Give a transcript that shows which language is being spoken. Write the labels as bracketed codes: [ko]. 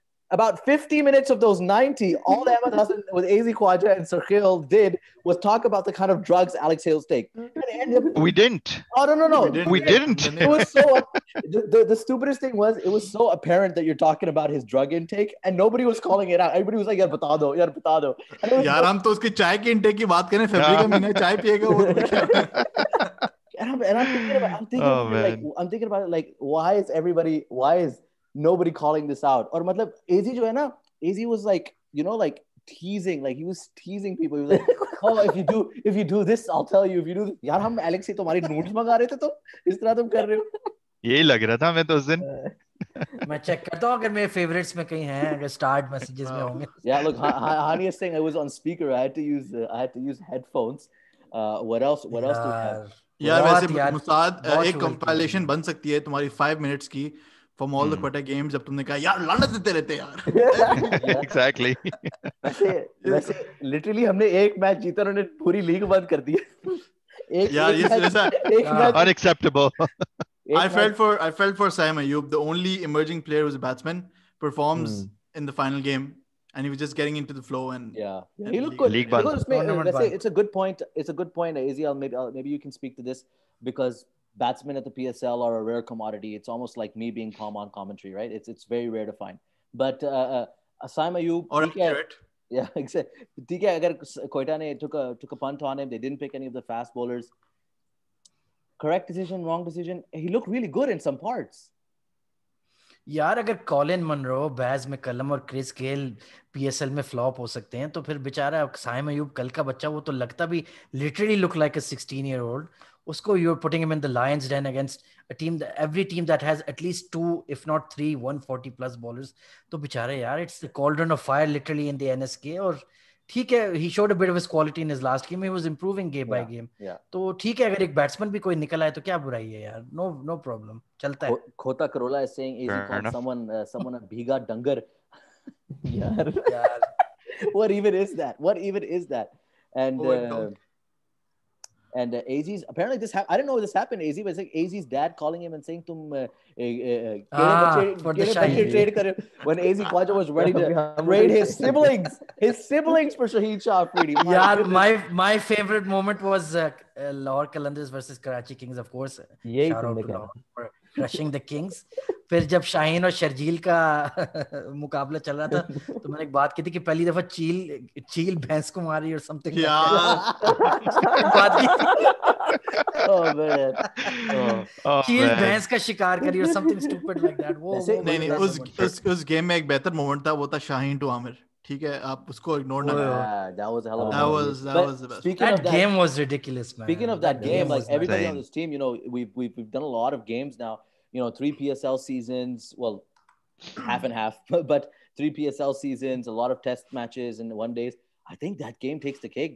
[en] About 50 minutes of those 90, all Ahmed Hassan with AZ Khwaja and Sarkhil did was talk about the kind of drugs Alex Hills take. We didn't. Oh, no. We didn't. It was so... the stupidest thing was, it was so apparent that you're talking about his drug intake and nobody was calling it out. Everybody was like, [hi] yaar bata do. यार हम तो उसकी चाय की intake की बात करें. फरवरी का महीना चाय पिएगा वो. [en] And I'm thinking about it, like, why is nobody calling this out? Or matlab, AZ [hi] jo hai na, [en] AZ was like, like teasing, like he was teasing people. He was like, oh, if you do this, I'll tell you. If you do this, [hi] यार हम Alex से तुम्हारी notes मंगा रहे थे तो इस तरह तुम कर रहे हो. यही लग रहा था मैं तो उस दिन. मैं चेक करता हूँ अगर मेरे favorites में कहीं हैं, अगर start messages में होंगे. [en] Yeah, look, Hani is saying I was on speaker. I had to use headphones. What else do we have? [hi] यार वैसे मुसाद एक compilation बन सकती है तुम्हारी 5 minutes की [en] from all the Quetta games [hi] जब तुमने कहा यार लानत देते रहते यार. [en] Exactly. [hi] वैसे literally हमने एक मैच जीता और उन्होंने पूरी लीग बंद कर दी. यार ये ऐसा [en] unacceptable. I felt for Saim Ayub, the only emerging player who's a batsman, performs in the final game, and he was just getting into the flow and he looked good. It's a good point. It's a good point, AZ. Maybe you can speak to this because batsmen at the PSL are a rare commodity. It's almost like me being calm on commentary, right? It's very rare to find. But Saim Ayub, or accurate. Yeah, exactly. TK, [hi] agar Quetta ne [en] took a punt on him. They didn't pick any of the fast bowlers. Correct decision, wrong decision. He looked really good in some parts. [hi] यार अगर Colin Munro, Baij McCullum और Chris Gayle PSL में flop हो सकते हैं तो फिर बेचारा साइम अयूब कल का बच्चा, वो तो लगता भी [en] Literally look like a 16-year-old. उसको you're putting him in the Lions den against a team, every team that has at least 2 if not 3 140 plus bowlers. [hi] तो बेचारा यार, [en] it's the cauldron of fire literally in the NSK. [hi] और ठीक है, [en] he showed a bit of his quality in his last game. He was improving game by game. [hi] तो ठीक है, अगर एक बैट्समैन भी कोई निकल आए तो क्या बुराई है यार. [en] No problem, [hi] चलता है. [en] Khota Karola is saying AZ called someone a bhiga dangar. यार What even is that? And AZ's apparently this I didn't know this happened. AZ, but it's like AZ's dad calling him and saying [hi] tum trade kar. [en] When AZ Khwaja was ready to trade his siblings for Shahid Shah Afridi. Yeah, my favorite moment was Lahore Qalandars versus Karachi Kings, of course. Shout out to Lahore for crushing the Kings. [hi] फिर जब शाहीन और शर्जील का मुकाबला चल रहा था तो मैंने एक बात की थी कि पहली दफा चील भैंस को मारी और समथिंग बात की. चील भैंस का शिकार करी और [en] Something stupid like that. [hi] वो नहीं उस गेम में एक बेहतर मोमेंट था, वो था शाहीन टू आमिर. ठीक है, आप उसको इग्नोर ना करें. [en] That was a hell of a that was the best. That game was ridiculous, man. Speaking of that game, like everybody on this team, we've done a lot of games now. 3 PSL seasons, well, half and half, but 3 PSL seasons, a lot of test matches and one days. I think that game takes the cake.